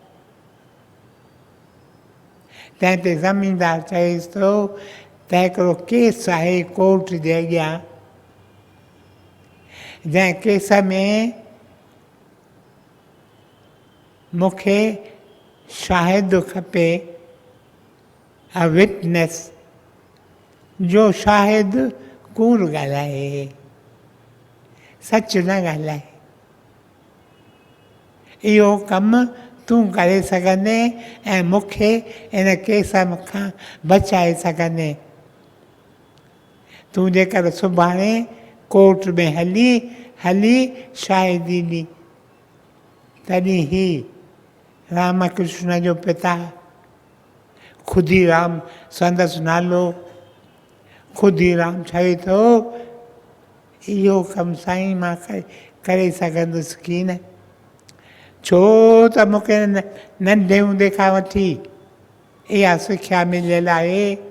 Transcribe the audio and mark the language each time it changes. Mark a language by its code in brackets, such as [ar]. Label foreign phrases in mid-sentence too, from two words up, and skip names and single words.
[sd] तंहिं ते ज़मीनदार चएसि थो त हिकिड़ो केस आहे कोर्ट जे अॻियां, जंहिं केस में मूंखे शाहिद खपे, [en] a witness, [sd] जो शाहिद कूड़ ॻाल्हाए। सच न ॻाल्हाए। इहो कमु तूं करे सघंदे ऐं मूंखे इन केस खां बचाए सघंदे। तूं जेकर सुभाणे कोर्ट में हली शाहिदी ॾी, तॾहिं ही रामकृष्ण जो पिता खुदीराम संदसि नालो, खुदीराम चवे थो इहो कमु साईं मां करे सघंदुसि की न, छो त मूंखे नंढे हूंदे खां वठी इहा सिख्या मिलियल आहे